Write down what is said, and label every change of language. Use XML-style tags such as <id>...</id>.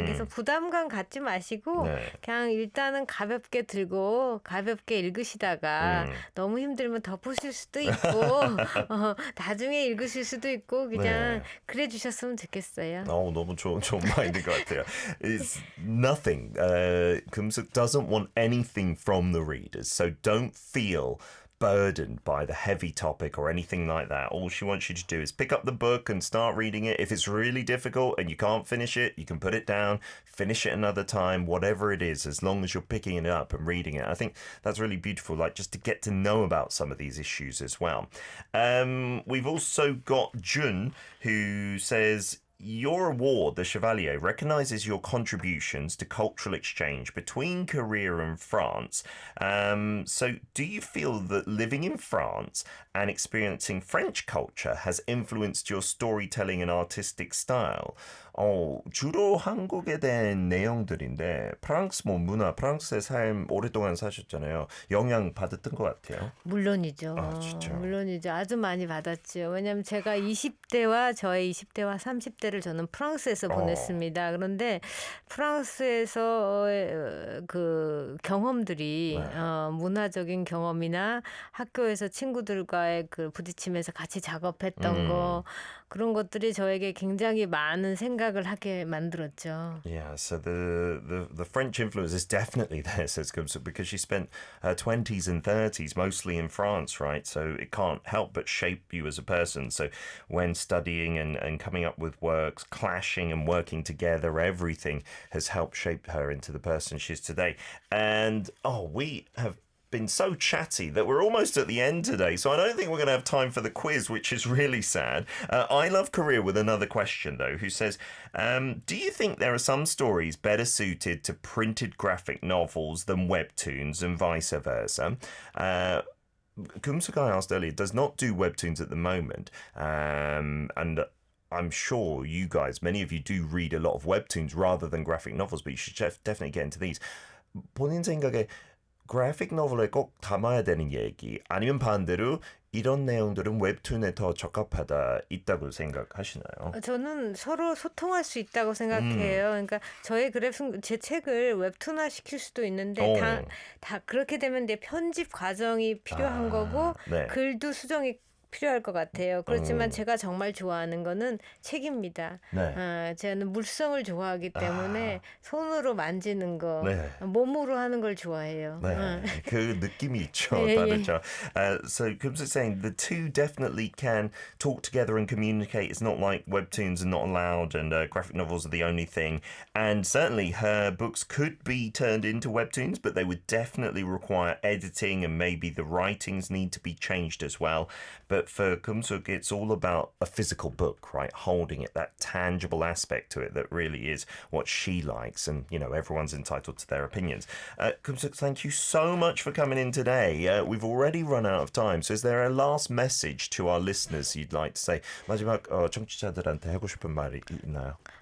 <ko>그래서 부담감 갖지 마시고 네. 그냥 일단은 가볍게 들고 가볍게 읽으시다가 너무 힘들면 덮으실 수도 있고 나중에 읽으실 수도 있고 그냥 네. 그래 주셨으면 좋겠어요. 너무 좋은 마인드인 것 같아요.</ko> <en>It's nothing. 금숙 doesn't want anything from the readers, so don't feel burdened by the heavy topic or anything like that. All she wants you to do is pick up the book and start reading it. If it's really difficult and you can't finish it, you can put it down, finish it another time, whatever it is, as long as you're picking it up and reading it. I think that's really beautiful, like just to get to know about some of these issues as well. We've also got Jun, who says, your award, the Chevalier, recognises your contributions to cultural exchange between Korea and France. So do you feel that living in France and experiencing French culture has influenced your storytelling and artistic style?</en> <ko>주로 한국에 대한 내용들인데 프랑스 문화, 프랑스의 삶 오랫동안 사셨잖아요. 영향 받았던 것 같아요. 물론이죠. 진짜? 물론이죠. 아주 많이 받았죠. 왜냐하면 제가 20대와 저의 20대와 30대를 저는 프랑스에서 보냈습니다. 그런데 프랑스에서 그 경험들이 문화적인 경험이나 학교에서 친구들과의 그 부딪히면서 같이 작업했던 거 그런 것들이 저에게 굉장히 많은 생각을 하게 만들었죠.</ko> <en>Yeah, so the French influence is definitely there, says Kumsuk, because she spent her 20s and 30s mostly in France, right? So it can't help but shape you as a person. So when studying and coming up with works, clashing and working together, everything has helped shape her into the person she is today. And we have been so chatty that we're almost at the end today, so I don't think we're going to have time for the quiz, which is really sad. I love Korea with another question, though, who says, do you think there are some stories better suited to printed graphic novels than webtoons and vice versa? Kumsuk, I asked earlier, does not do webtoons at the moment, and I'm sure you guys, many of you do read a lot of webtoons rather than graphic novels, but you should definitely get into these.</en> <ko>본인 생각에 그래픽 노블에 꼭 담아야 되는 얘기 아니면 반대로 이런 내용들은 웹툰에 더 적합하다 있다고 생각하시나요? 저는 서로 소통할 수 있다고 생각해요. 그러니까 제 책을 웹툰화 시킬 수도 있는데 다 그렇게 되면 내 편집 과정이 필요한 거고 네. 글도 수정이 필요할 것 같아요. 그렇지만 제가 정말 좋아하는 거는 책입니다. 네. 저는 물성을 좋아하기 때문에 손으로 만지는 거, 네. 몸으로 하는 걸 좋아해요. 네, 그 느낌이 있죠. 예, 예. 다르죠.</ko> <en>So, Kumsa saying the two definitely can talk together and communicate. It's not like webtoons are not allowed and graphic novels are the only thing. And certainly her books could be turned into webtoons, but they would definitely require editing and maybe the writings need to be changed as well. But for Kumsuk, it's all about a physical book, right? Holding it, that tangible aspect to it that really is what she likes. And, you know, everyone's entitled to their opinions. Kumsuk, thank you so much for coming in today. We've already run out of time. So is there a last message to our listeners you'd like to say?</en> <ko>마지막 청취자들한테 하고 싶은 말이 있나요?</ko>